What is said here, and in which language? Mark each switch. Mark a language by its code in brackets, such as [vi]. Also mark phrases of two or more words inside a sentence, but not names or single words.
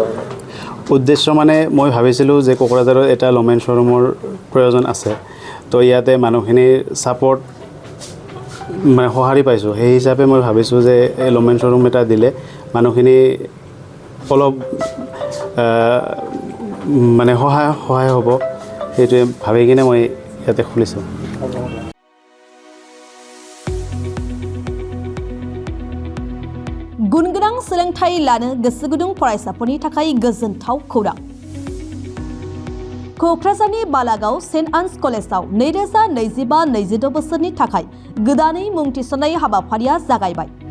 [as] উদ্দেশ্য মানে মই ভাবিছিলোঁ যে কোকৰাঝাৰত এটা লমেন শ্ব'ৰুমৰ প্ৰয়োজন আছে, তো ইয়াতে মানুহখিনিৰ ছাপোৰ্ট মানে সঁহাৰি পাইছোঁ। সেই হিচাপে মই ভাবিছোঁ যে এই লমেন শ্ব'ৰুম এটা দিলে মানুহখিনি অলপ মানে সহায় হ'ব, সেইটোৱে ভাবি কিনে মই ইয়াতে খুলিছোঁ। [brx] गुनगोनां सोलोंथाइ लानो गोसो गुदुं फरायसाफोरनि थाखाय गोजोनथाव खौरां। क'क्राझारनि बालागाव सेन्ट आन्स कलेजाव 2025-26 बोसोरनि थाखाय गोदानै मुं थिसननाय हाबाफारिया जागायबाय।